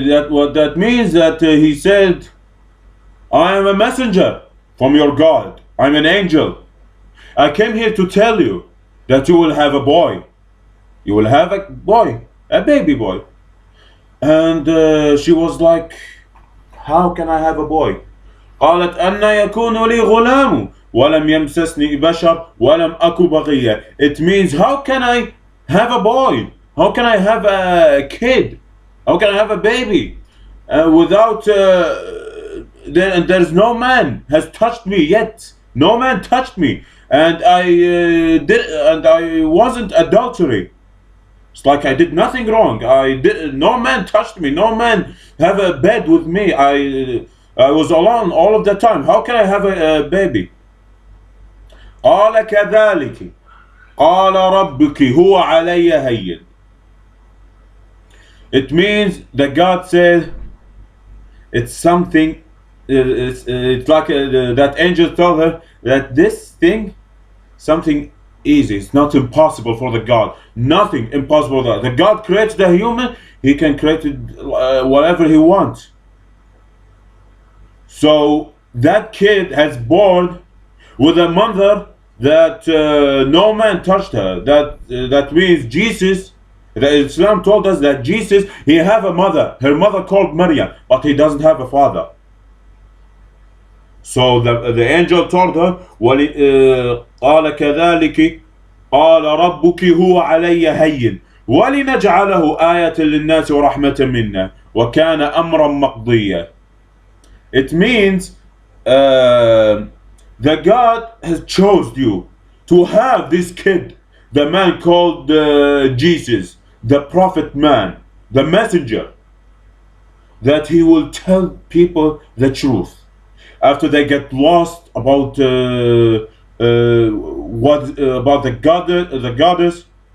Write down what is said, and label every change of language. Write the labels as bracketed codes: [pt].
[en] What that means, that he said, I am a messenger from your God. I'm an angel. I came here to tell you that you will have a boy. You will have a boy, a baby boy. And she was like, how can I have a boy? [ar] قالت أن يكون لي غلام ولم يمسسني بشر ولم أكو بغيا. [en] It means, how can I have a boy? How can I have a kid? How can I have a baby without there's no man has touched me yet. No man touched me, and I wasn't adultery. It's like I did nothing wrong. No man touched me. No man have a bed with me. I was alone all of the time. How can I have a baby? [ar] قال كذلك قال ربك هو علي هين. [en] It means that God said it's something. It's like that angel told her that this thing, something easy. It's not impossible for the God. Nothing impossible for the God creates the human. He can create whatever he wants. So that kid has born with a mother that no man touched her. That means Jesus. The Islam told us that Jesus, he have a mother. Her mother called Maryam, but he doesn't have a father. So the angel told her, [ar] قال كذلك قال ربك هو علي هين ولنجعله آية للناس ورحمة منا وكان أمرا مقضيا. [en] It means the God has chosen you to have this kid, the man called Jesus, the prophet man, the messenger, that he will tell people the truth after they get lost about what about the goddess.